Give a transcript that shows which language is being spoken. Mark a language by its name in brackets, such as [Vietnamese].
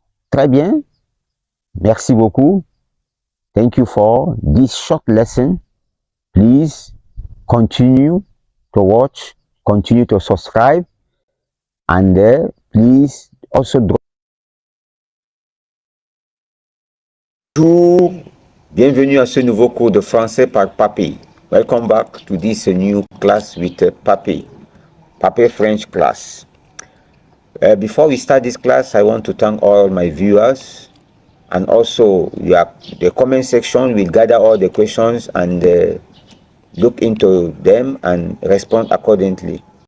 [French] Très bien. Merci beaucoup. [English] Thank you for this short lesson. Please continue to watch, continue to subscribe, and please also drop. [French] Bonjour, bienvenue à ce nouveau cours de français par Papy. [English] Welcome back to this new class with Papy French class. Before we start this class, I want to thank all my viewers, and also the comment section will gather all the questions and look into them and respond accordingly.